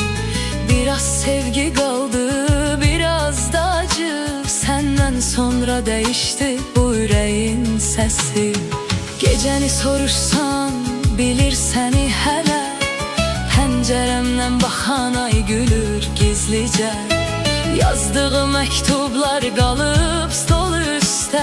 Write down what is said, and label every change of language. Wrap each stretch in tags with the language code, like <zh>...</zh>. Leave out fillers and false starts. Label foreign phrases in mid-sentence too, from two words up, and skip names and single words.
<tr>Biraz sevgi kaldı, biraz da acı. Senden sonra değişti bu yüreğin sesi.</tr> <az>Gecəni soruşsan, bilir səni hələ. Pəncərəmdən baxan ay gülür gizlicə. Yazdığı məktublar qalıb stol üstə.</az>